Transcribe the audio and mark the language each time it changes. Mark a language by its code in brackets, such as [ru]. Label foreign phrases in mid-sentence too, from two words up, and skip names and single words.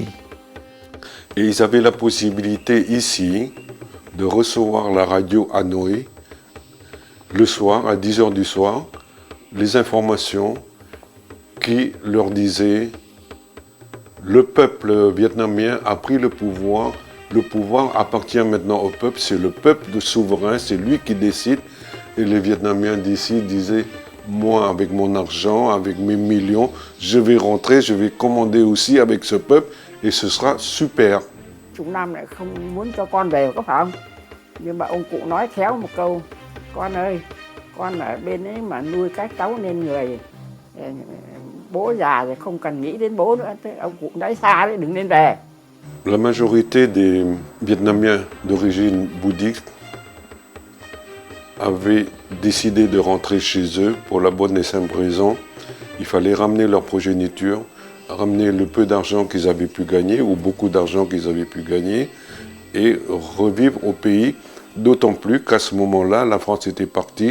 [fr] Et ils avaient la possibilité ici de recevoir la radio Hanoï le soir, à 10h du soir, les informations qui leur disaient le peuple vietnamien a pris le pouvoir appartient maintenant au peuple, c'est le peuple de souverain, c'est lui qui décide. Et les Vietnamiens d'ici disaient, moi avec mon argent, avec mes millions, je vais rentrer, je vais commander aussi avec ce peuple et ce sera super. [vi] Chúng Nam lại không muốn cho con về có phải không? Nhưng mà ông cụ nói khéo một câu, con ơi, con ở bên ấy mà nuôi các cháu nên người, bố già thì không cần nghĩ đến bố nữa, ông cụ nói xa đấy, đừng nên về. [fr] La majorité des Vietnamiens d'origine bouddhiste avaient décidé de rentrer chez eux pour la bonne et simple raison. Il fallait ramener leur progéniture, ramener le peu d'argent qu'ils avaient pu gagner ou beaucoup d'argent qu'ils avaient pu gagner et revivre au pays, d'autant plus qu'à ce moment-là, la France était partie.